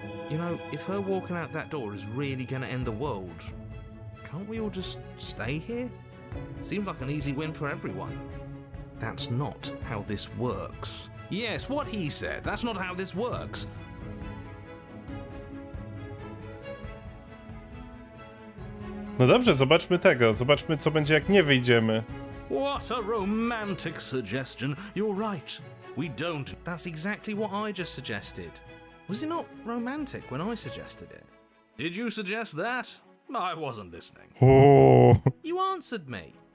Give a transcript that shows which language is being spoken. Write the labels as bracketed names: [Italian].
[English] You know, if her walking out that door is really gonna end the world, can't we all just stay here? Seems like an easy win for everyone. That's not how this works. Yes, what he said. That's not how this works. [Polish] No dobrze, zobaczmy tego. Zobaczmy, co będzie, jak nie wyjdziemy. [English] What a romantic suggestion. You're right. We don't. That's exactly what I just suggested. Was it not romantic when I suggested it? Did you suggest that? I wasn't listening. O, You answered me.